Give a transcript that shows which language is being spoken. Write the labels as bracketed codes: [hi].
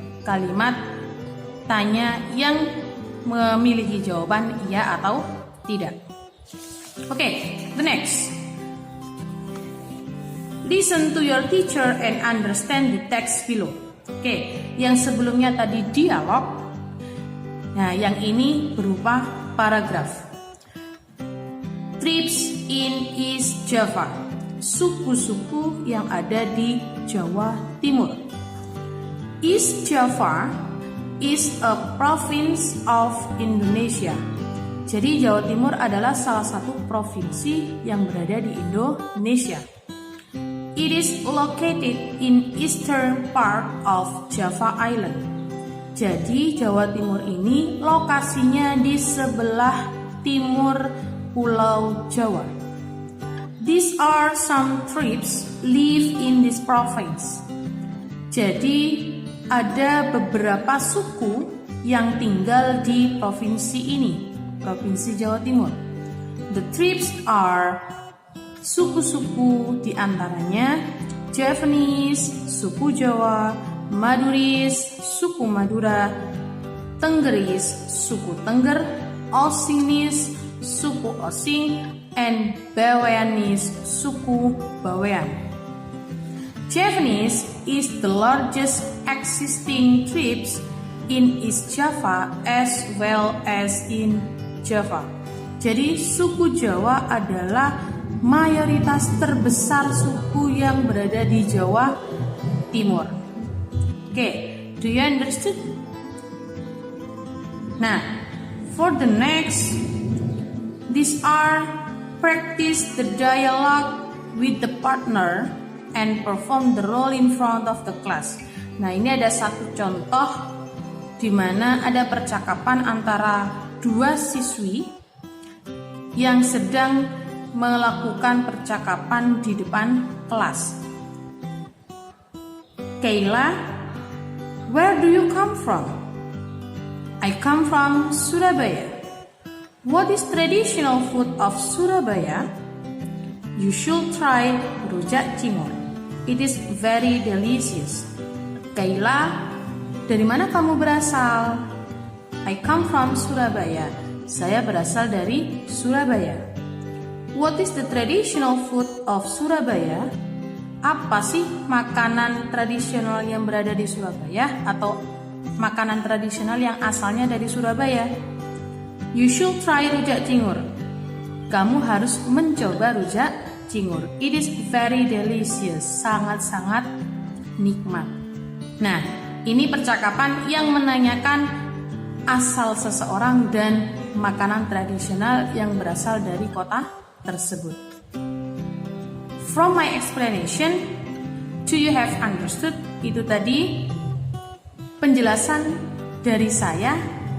[id] Kalimat tanya yang memiliki jawaban iya atau tidak. [en] Okay, the next. Listen to your teacher and understand the text below. [id] Oke, yang sebelumnya tadi dialog. Nah, yang ini berupa paragraf. [en] Tribes in East Java. [id] Suku-suku yang ada di Jawa Timur. [en] East Java is a province of Indonesia. [id] Jadi Jawa Timur adalah salah satu provinsi yang berada di Indonesia. [en] It is located in eastern part of Java Island. [id] Jadi Jawa Timur ini lokasinya di sebelah timur Pulau Jawa. [en] These are some tribes live in this province. [id] Jadi ada beberapa suku yang tinggal di provinsi ini, provinsi Jawa Timur. [en] The tribes are [id] suku-suku diantaranya Javanese, suku Jawa, Maduris, suku Madura, Tenggeris, suku Tengger, Osinese, suku Osing, and Baweanese, suku Bawean. [en] Javanese is the largest existing tribes in East Java as well as in Java. [id] Jadi suku Jawa adalah mayoritas terbesar suku yang berada di Jawa Timur. [en] Do you understood? Nah, for the next, these are practice the dialogue with the partner and perform the role in front of the class. [id] Nah, ini ada satu contoh di mana ada percakapan antara dua siswi yang sedang melakukan percakapan di depan kelas. [en] Kayla, where do you come from? I come from Surabaya. What is traditional food of Surabaya? You should try rujak cingur. It is very delicious. [id] Kayla, dari mana kamu berasal? [en] I come from Surabaya. [id] Saya berasal dari Surabaya. [en] What is the traditional food of Surabaya? [id] Apa sih makanan tradisional yang berada di Surabaya atau makanan tradisional yang asalnya dari Surabaya? [en] You should try rujak cingur. [id] Kamu harus mencoba rujak cingur. [en] It is very delicious. [id] Sangat-sangat nikmat. Nah, ini percakapan yang menanyakan asal seseorang dan makanan tradisional yang berasal dari kota tersebut. [en] From my explanation, do you have understood? [id] Itu tadi penjelasan dari saya.